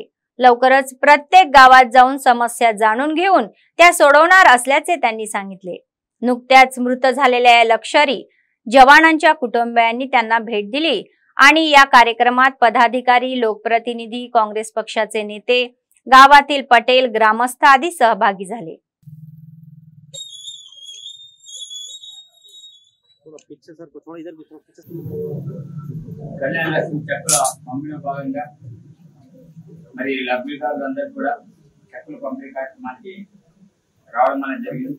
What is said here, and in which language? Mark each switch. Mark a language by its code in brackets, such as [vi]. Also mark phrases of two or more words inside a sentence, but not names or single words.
[mr] लवकरच प्रत्येक गावात जाऊन समस्या जाणून घेऊन त्या सोडवणार असल्याचे त्यांनी सांगितले. नुकत्याच मृत झालेल्या लष्करी जवानांच्या कुटुंबियांनी त्यांना भेट दिली आणि या कार्यक्रमात पदाधिकारी, लोकप्रतिनिधी, काँग्रेस पक्षाचे नेते, गावातील पटेल, ग्रामस्थ आदी सहभागी झाले. [te] కళ్యాణ లక్ష్మి చెక్కుల పంపిణీ భాగంగా మరి లబ్ధిదారులందరూ కూడా చెక్కుల పంపిణీ కార్యక్రమానికి రావడం అనేది జరిగింది.